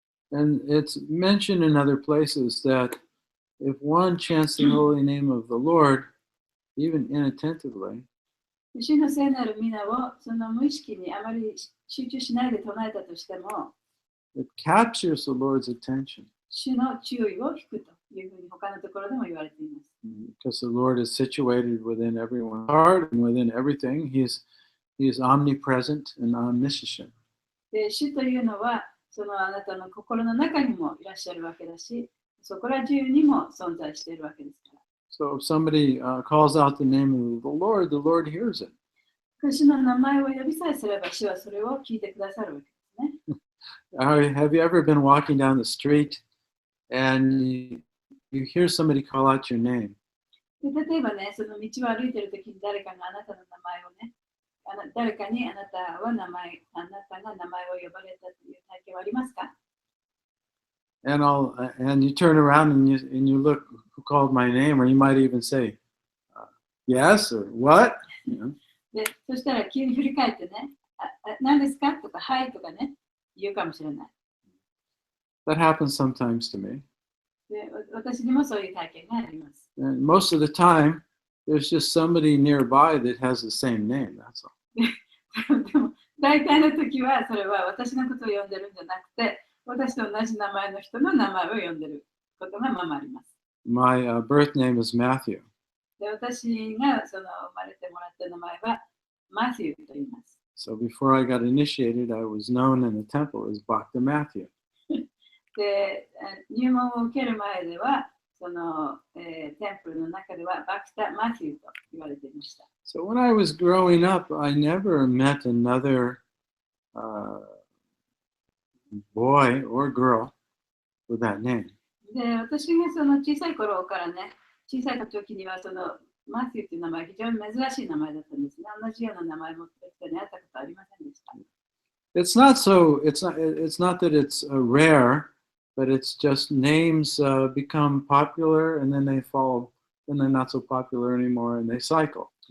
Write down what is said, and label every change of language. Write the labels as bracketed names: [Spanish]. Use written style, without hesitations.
[English] And it's mentioned in other places that if one chants the holy name of the Lord, even inattentively, [Japanese] 主の聖なる皆をその無意識にあまり集中しないで唱えたとしても、 [English] it captures the Lord's attention. [Japanese] 主の注意を引くというふうに他のところでも言われています。 [English] Because the Lord is situated within everyone's heart and within everything. He is omnipresent and omniscient. [Japanese] で、主というのは、そのあなたの心の中にもいらっしゃるわけだし、そこら中にも存在しているわけですから。 [English] So if somebody calls out the name of the Lord hears it. [Japanese] 主の名前を呼びさえすれば、主はそれを聞いてくださるわけですね。 [English] Have you ever been walking down the street and you hear somebody call out your name? [Japanese] で例えばね、その道を歩いているときに誰かがあなたの名前をね、誰かにあなたが名前を呼ばれたという体験はありますか？ [English] And you turn around and you look who called my name, or you might even say, yes or what? You know? [Japanese] で、そしたら急に振り返ってね、何ですかとか、はいとかね、言うかもしれない。 [English] That happens sometimes to me. [Japanese] で、私にもそういう体験があります。 [English] And most of the time, there's just somebody nearby that has the same name, that's all. [Japanese] でも、大体の時はそれは私のことを呼んでるんじゃなくて、私と同じ名前の人の名前を呼んでることがままあります。 [English] My birth name is Matthew. [Japanese] で、私がその生まれてもらった名前はマシューと言います。 [English] So before I got initiated, I was known in the temple as Bhakta Matthew. [Japanese] で、入門を受ける前では、その、テンプルの中ではバクタ・マシューと言われていました。 [English] So when I was growing up, I never met another boy or girl with that name. [Japanese] で、私がその小さい頃からね、小さい時にはそのマシューという名前は非常に珍しい名前だったんですね。同じような名前を持っている人に会ったことはありませんでした。 [English] It's not that it's rare, but it's just names become popular and then they fall, then they're not so popular anymore and they cycle.